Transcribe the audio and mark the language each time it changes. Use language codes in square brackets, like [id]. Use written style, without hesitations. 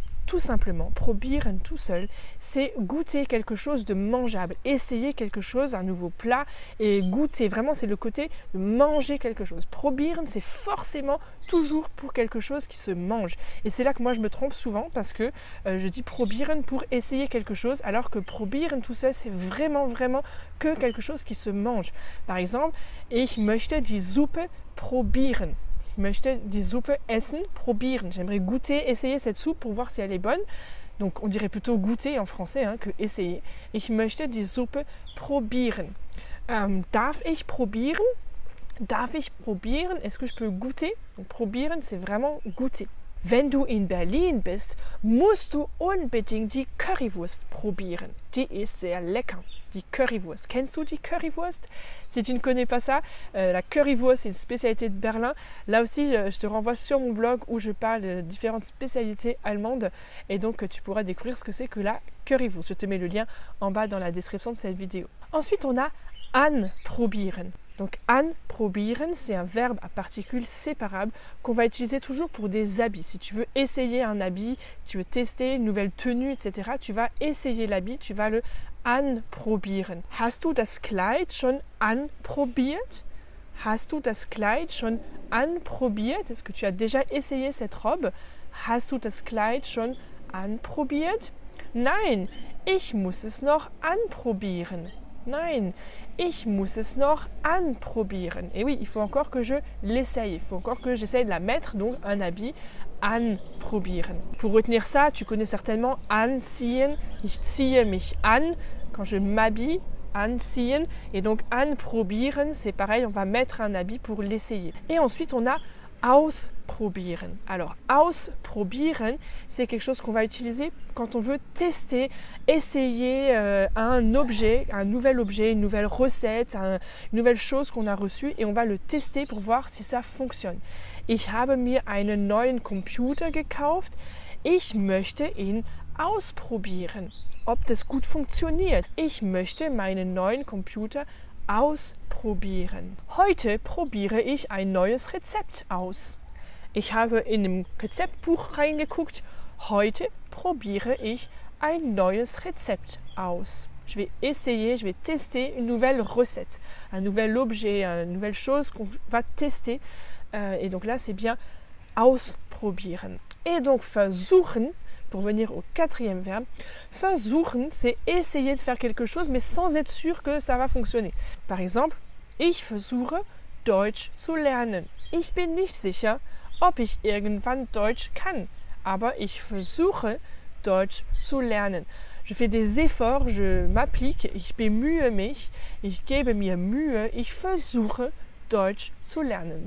[fr] Tout simplement, probieren tout seul, c'est goûter quelque chose de mangeable, essayer quelque chose, un nouveau plat et goûter. Vraiment, c'est le côté de manger quelque chose. Probieren, c'est forcément toujours pour quelque chose qui se mange. Et c'est là que moi je me trompe souvent parce que je dis probieren pour essayer quelque chose, alors que probieren tout seul, c'est vraiment que quelque chose qui se mange. Par exemple, [de] ich möchte die Suppe probieren. Ich möchte die Suppe essen, probieren. [fr] J'aimerais goûter, essayer cette soupe pour voir si elle est bonne. Donc on dirait plutôt goûter en français que essayer. [de] Ich möchte die Suppe probieren. Darf ich probieren? Darf ich probieren? [fr] Est-ce que je peux goûter? Donc probieren, c'est vraiment goûter. [de] Wenn du in Berlin bist, musst du unbedingt die Currywurst probieren. Die ist sehr lecker, die Currywurst. Kennst du die Currywurst? [fr] Si tu ne connais pas ça, la Currywurst, c'est une spécialité de Berlin. Là aussi, je te renvoie sur mon blog où je parle de différentes spécialités allemandes. Et donc, tu pourras découvrir ce que c'est que la Currywurst. Je te mets le lien en bas dans la description de cette vidéo. Ensuite, on a anprobieren. Donc anprobieren, c'est un verbe à particules séparables qu'on va utiliser toujours pour des habits. Si tu veux essayer un habit, tu veux tester une nouvelle tenue, etc., tu vas essayer l'habit, tu vas le anprobieren. [de] Hast du das Kleid schon anprobiert? Hast du das Kleid schon anprobiert? [fr] Est-ce que tu as déjà essayé cette robe? [de] Hast du das Kleid schon anprobiert? Nein, ich muss es noch anprobieren. Nein, ich muss es noch anprobieren. [fr] Et oui, il faut encore que je l'essaye. Il faut encore que j'essaye de la mettre, donc un habit, anprobieren. Pour retenir ça, tu connais certainement anziehen. [de] Ich ziehe mich an. [fr] Quand je m'habille, anziehen. Et donc anprobieren, c'est pareil, on va mettre un habit pour l'essayer. Et ensuite, on a ausprobieren. Alors, ausprobieren, c'est quelque chose qu'on va utiliser quand on veut tester, essayer un objet, un nouvel objet, une nouvelle recette, une nouvelle chose qu'on a reçue et on va le tester pour voir si ça fonctionne. [de] Ich habe mir einen neuen Computer gekauft. Ich möchte ihn ausprobieren, ob das gut funktioniert. Ich möchte meinen neuen Computer ausprobieren. Heute probiere ich ein neues Rezept aus. Ich habe in dem Rezeptbuch reingeguckt. Heute probiere ich ein neues Rezept aus. [fr] Je vais essayer, je vais tester une nouvelle recette, un nouvel objet, une nouvelle chose qu'on va tester. Et donc là, c'est bien ausprobieren. Et donc versuchen, pour venir au 4e verbe, versuchen, c'est essayer de faire quelque chose, mais sans être sûr que ça va fonctionner. Par exemple, [de] ich versuche, Deutsch zu lernen. Ich bin nicht sicher, ob ich irgendwann Deutsch kann, aber ich versuche, Deutsch zu lernen. [fr] Je fais des efforts, je m'applique, [de] ich bemühe mich, ich gebe mir Mühe, ich versuche, Deutsch zu lernen.